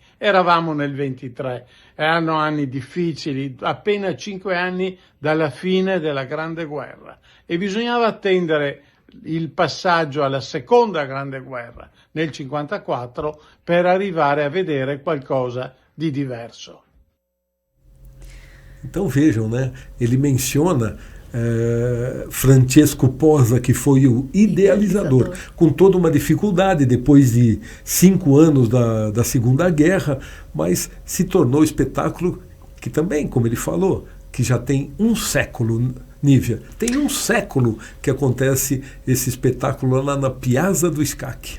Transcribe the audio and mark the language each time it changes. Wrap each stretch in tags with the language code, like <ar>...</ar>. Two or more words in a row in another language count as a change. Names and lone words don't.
<it>Eravamo nel 23, erano anni difficili, appena 5 anni dalla fine della Grande Guerra e bisognava attendere il passaggio alla Seconda Grande Guerra nel 54 per arrivare a vedere qualcosa di diverso.</it> <pt>Então vejam, né? Ele menciona Francesco Pozza, que foi o idealizador, com toda uma dificuldade depois de 5 anos da Segunda Guerra, mas se tornou espetáculo que também, como ele falou, que já tem um século, Nívia, tem um século que acontece esse espetáculo lá na Piazza do Scacchi.</pt>